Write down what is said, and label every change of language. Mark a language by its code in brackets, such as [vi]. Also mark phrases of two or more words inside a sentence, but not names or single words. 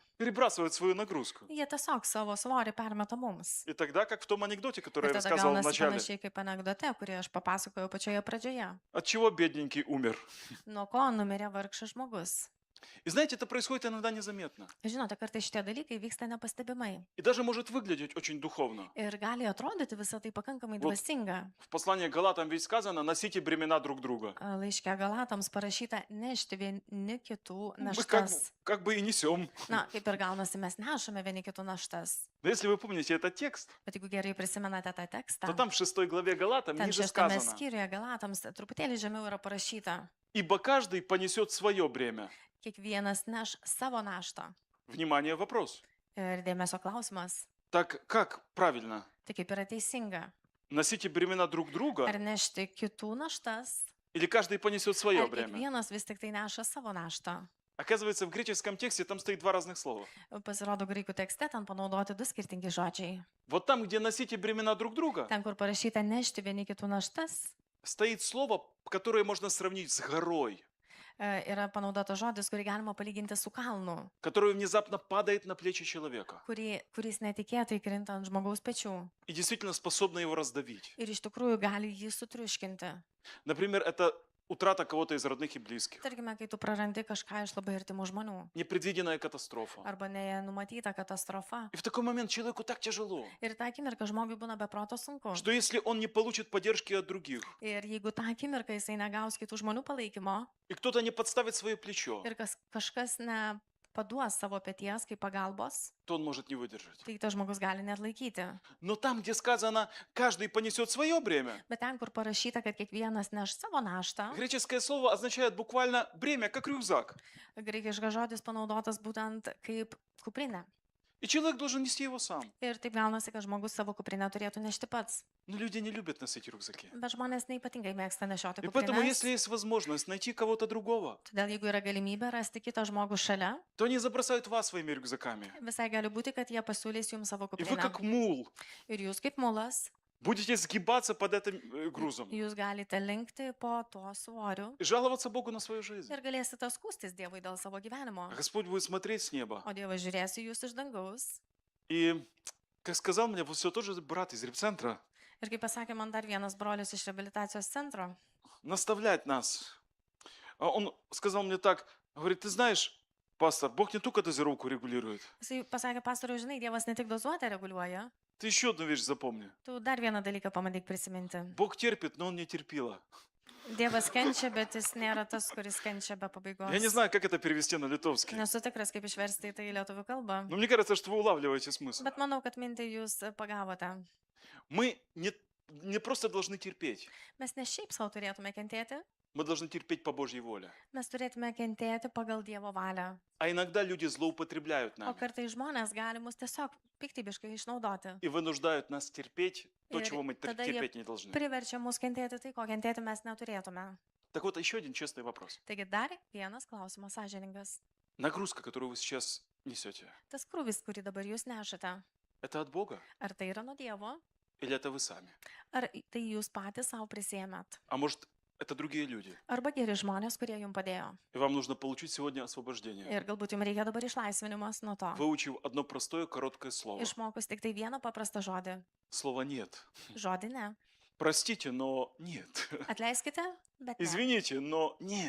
[ru] Перебрасывают свою нагрузку. [lt] Jie tiesiog savo svorį permeta mums. [ru] И тогда, как в том анекдоте, который [lt] Ir [ru] я [lt] tada [ru] рассказывал в [lt] gaunasi [ru] начале, [lt] panašiai kaip anegdote, kurį aš papasakojau pačioje pradžioje. [ru] от чего бедненький умер. [lt] Nuo ko numirė vargšas žmogus. [ru] И знаете, это происходит иногда незаметно. [lt] Žinote, kartais šitie dalykai vyksta nepastebimai. [ru] И даже может выглядеть очень духовно. [lt] Ir gali atrodyti visą tai pakankamai [ru] Вот. [lt] dvasinga. [ru] В послании к Галатам ведь сказано, носите бремена друг друга. [lt] Laiške Galatams parašyta nešti vieni kitų [ru] Мы [lt] naštas. [ru] как бы и несем. [lt] Na, kaip ir gaunasi, mes nešame vieni kitų naštas. [ru] Но если вы помните этот текст, [lt] Bet jeigu gerai prisimenate tą tekstą, [ru] то там в 6 главе Галатам [lt] ten [ru] ниже [lt] 6 [ru] сказано, [lt] skyriuje Galatams truputėlį žemiau yra parašyta, [ru] ибо каждый понесет свое бремя. [lt] kiekvienas neš savo naštą. [ru] Внимание, вопрос. [lt] Ir dėmesio klausimas, [ru] Так как правильно? [lt] tai kaip yra teisinga. [ru] Носите бремена друг друга, [lt] Ar nešti kitų naštas, [ru] или каждый понесет свое [lt] ar [ru] бремя? [lt] kiekvienas vis tik tai neša savo naštą. [ru] Оказывается, в греческом тексте там стоит два разных слова. [lt] Pasirodo, graikų tekste ten panaudoti du skirtingi žodžiai. [ru] Вот там, где носите бремена друг друга, [lt] Ten, kur parašyta nešti vieni kitų naštas, [ru] стоит слово, которое можно сравнить с горой, [lt] yra panaudotas žodis, kurį galima palyginti su kalnu, [ru] которое внезапно падает на плечи человека [lt] kuris netikėtai krinta ant žmogaus pečių [ru] и действительно способно его раздавить. [lt] ir iš tikrųjų gali jį sutriuškinti. [ru] Например, это утрата кого-то из родных и близких, [lt] Tarkime, kai tu prarandi kažką iš labai artimų žmonių [ru] непредвиденная катастрофа. [lt] arba nenumatyta katastrofa. [ru] И в такой момент человеку так тяжело, [lt] Ir tą akimirką žmogui būna be proto sunku. [ru] что если он не получит поддержки от других, [lt] Ir jeigu tą akimirką jisai negaus kitų žmonių palaikymo [ru] и кто-то не подставит свое плечо, [lt] ir kažkas nepaduos savo peties kaip pagalbos, [ru] то он может не выдержать. [lt] tai tas žmogus gali net laikyti. [ru] Но там, где сказано, каждый понесет свое бремя, [lt] Bet ten, kur parašyta, kad kiekvienas neš savo naštą, [ru] греческое слово означает буквально бремя, как рюкзак. [lt] graikiškas žodis panaudotas būtent kaip kuprinė. [ru] И человек должен нести его сам. [lt] Ir taip gaunasi, kad žmogus savo kuprinę turėtų nešti pats. [ru] Но люди не любят носить рюкзаки. [lt] Bet žmonės neipatingai mėgsta nešioti [ru] И поэтому, [lt] kuprinę. [ru] если есть возможность найти кого-то другого, [lt] Todėl jeigu yra galimybė rasti kitą žmogų šalia, [ru] то они забросают вас своими рюкзаками. [lt] visai gali būti, kad jie pasiūlys jums savo [ru] И вы, [lt] kuprinę. [ru] как мул, [lt] Ir jūs kaip mulas, [ru] будете сгибаться под этим грузом [lt] jūs galite linkti po tuo svoriu [ru] и жаловаться Богу на свою жизнь. [lt] ir galėsite skūstis Dievui dėl savo gyvenimo. [ru] А Господь будет смотреть с неба. [lt] O Dievas žiūrės į jūs iš dangaus. [ru] И, как сказал мне, вот все тоже брат из репцентра, [lt] Ir kaip pasakė man dar vienas brolis iš reabilitacijos centro, [ru] наставлять нас. А он сказал мне так, говорит, ты знаешь, пастор, Бог не только дозировку регулирует, [lt] jisai pasakė, pastoriau, žinai, Dievas ne tik dozuotę reguliuoja, [ru] Ты еще одну вещь запомни. [lt] Tu dar vieną dalyką pamatyk prisiminti. [ru] Бог терпит, но Он не терпила. [lt] Dievas kenčia, bet jis nėra tas, kuris kenčia be pabaigos. [ru] Я не знаю, как это перевести на литовский. [lt] Nesu tikras, kaip išversti tai į lietuvių kalbą. [ru] Но мне кажется, что вы улавливаете смысл. [lt] Bet manau, kad mintį jūs pagavote. [ru] Мы не просто должны терпеть. [lt] Mes ne šiaip savo turėtume kentėti, [ru] Мы должны терпеть по Божьей воле. [lt] mes turėtume kentėti pagal Dievo valią. [ru] А иногда люди злоупотребляют [lt] O [ru] нами [lt] kartai žmonės gali mus tiesiog piktybiškai išnaudoti. [ru] и вынуждают нас терпеть то, И чего мы тогда я терпеть не должны. [lt] Priverčia mus kentėti tai, ko kentėti mes neturėtume. [ru] Так вот, еще один честный вопрос. [lt] Taigi dar vienas klausimas sąžiningas. [ru] Нагрузка, которую вы сейчас несете, [lt] Tas krūvis, kurį dabar jūs nešate, [ru] это от Бога [lt] ar tai yra nuo Dievo, [ru] или это вы sami? [lt] ar tai jūs patys savo prisėmėt? [ru] А может, это другие люди? [lt] Arba geri žmonės, kurie jums padėjo. [ru] И вам нужно получить сегодня освобождение, [lt] Ir galbūt jums reikia dabar išlaisvinimas nuo to. [ru] выучив одно простое, короткое слово. [lt] Išmokus tik tai vieną paprastą žodį. [ru] Слово «нет». [lt] Žodį ne. [ru] Простите, но нет. [lt] Atleiskite, bet ne. [ru] Извините, но нет.